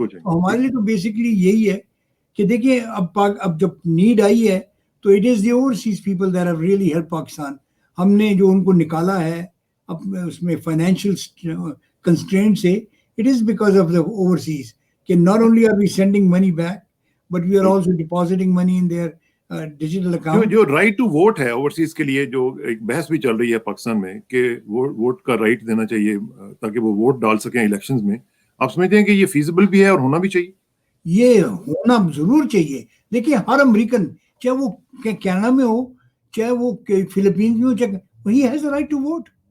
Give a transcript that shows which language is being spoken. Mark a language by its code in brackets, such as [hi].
[ur] ہمارے لیے تو بیسکلی یہی ہے کہ دیکھیں اب جب نیڈ آئی ہے تو [en] It is the overseas people that have really help Pakistan. [ur] ہم نے جو ان کو نکالا ہے اس میں فائنینشیل کنسٹرینٹ سے, [en] it is because of the overseas, [ur] کہ [en] not only are we sending money back, but we are also depositing money in their digital account. [ur] جو رائٹ ٹو ووٹ ہے اوورسیز کے لیے جو ایک بحث بھی چل رہی ہے پاکستان میں کہ ووٹ کا رائٹ دینا چاہیے تاکہ وہ ووٹ ڈال سکیں الیکشنز میں، آپ سمجھتے ہیں کہ یہ فیزیبل بھی ہے اور ہونا بھی چاہیے؟ یہ ہونا ضرور چاہیے. دیکھیے ہر امریکن چاہے وہ کینیڈا میں ہو چاہے وہ فلپینز میں ہو چاہے وہی [en] Has a right to vote.